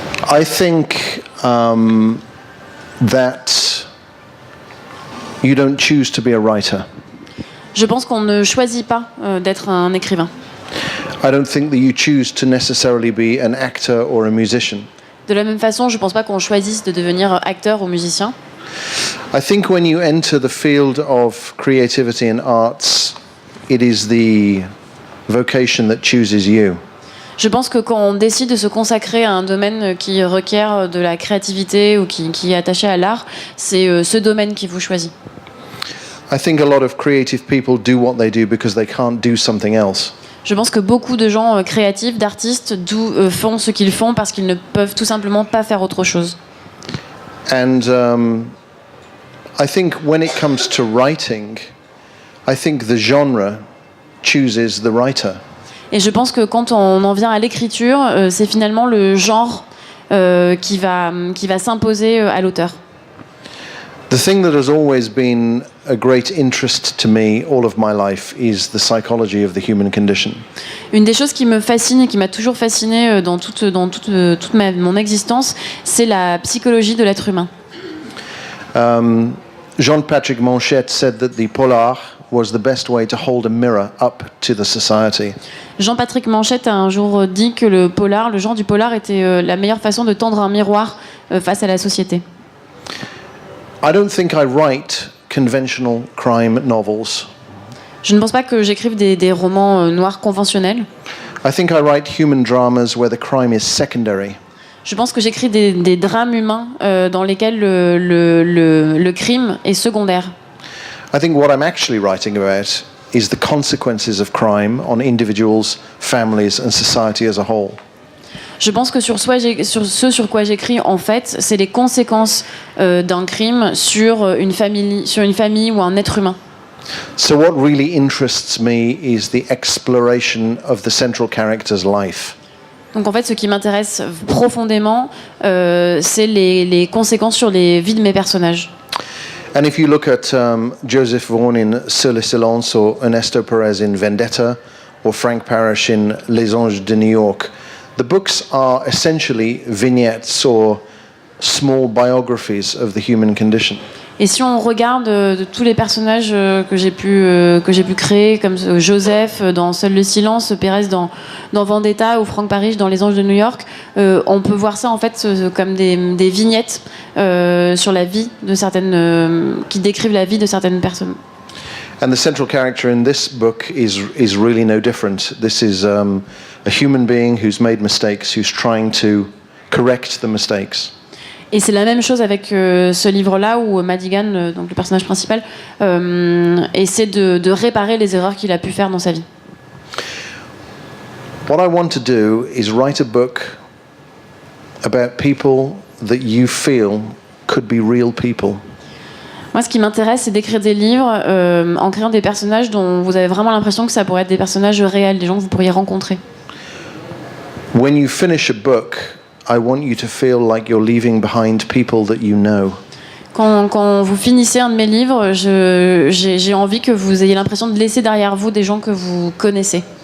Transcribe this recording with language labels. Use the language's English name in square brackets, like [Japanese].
[English] I think that you don't choose to be a writer. [French] Je pense qu'on ne choisit pas d'être un écrivain. [English] I don't think that you choose to necessarily be an actor or a musician. [French] De la même façon, je ne pense pas qu'on choisisse de devenir acteur ou musicien. [English] I think when you enter the field of creativity and arts, it is the vocation that chooses you. [French] Je pense que quand on décide de se consacrer à un domaine qui requiert de la créativité ou qui est attaché à l'art, c'est ce domaine qui vous choisit. [English] I think a lot of creative people do what they do because they can't do something else. [French] Je pense que beaucoup de gens créatifs, d'artistes, font ce qu'ils font parce qu'ils ne peuvent tout simplement pas faire autre chose. [English] And I think when it comes to writing, I think the genre chooses the writer. [French] Et je pense que quand on en vient à l'écriture, c'est finalement le genre qui va s'imposer à l'auteur. [English] The thing that has always been a great interest to me all of my life is the psychology of the human condition. [French] Une des choses qui me fascine et qui m'a toujours fasciné dans toute mon existence, c'est la psychologie de l'être humain. [English] Jean-Patrick Manchette said that the polar was the best way to hold a mirror up to the society. [French] Jean-Patrick Manchette a un jour dit que le genre du polar était la meilleure façon de tendre un miroir face à la société. [English] I don't think I write conventional crime novels. [French] Je ne pense pas que j'écrive des romans noirs conventionnels. [English] I think I write human dramas where the crime is secondary. [French] Je pense que j'écris des drames humains dans lesquels le crime est secondaire. [English] I think what I'm actually writing about is the consequences of crime on individuals, families and society as a whole. [French] Je pense que sur ce sur quoi j'écris, en fait, c'est les conséquences d'un crime sur une famille ou un être humain. [English] So what really interests me is the exploration of the central character's life. [French] Donc en fait, ce qui m'intéresse profondément, c'est les conséquences sur les vies de mes personnages. [English] And if you look at Joseph Vaughan in Sur le silence, or Ernesto Perez in Vendetta, or Frank Parrish in Les Anges de New York, the books are essentially vignettes or small biographies of the human condition. [French] Et si on regarde de tous les personnages que j'ai pu créer, comme Joseph dans Seul le silence, Pérez dans Vendetta ou Frank Parrish dans Les Anges de New York, on peut voir ça en fait comme des vignettes sur la vie de qui décrivent la vie de certaines personnes. [English] And the central character in this book is really no different. This is a human being who's made mistakes, who's trying to correct the mistakes. [French] Et c'est la même chose avec ce livre-là où Madigan, donc le personnage principal, essaie de réparer les erreurs qu'il a pu faire dans sa vie. [English] What I want to do is write a book about people that you feel could be real people. [French] Moi, ce qui m'intéresse, c'est d'écrire des livres en créant des personnages dont vous avez vraiment l'impression que ça pourrait être des personnages réels, des gens que vous pourriez rencontrer. [English] When you finish a book, I want you to feel like you're leaving behind people that you know. [French] Quand vous finissez un de mes livres, j'ai envie que vous ayez l'impression de laisser derrière vous des gens que vous connaissez.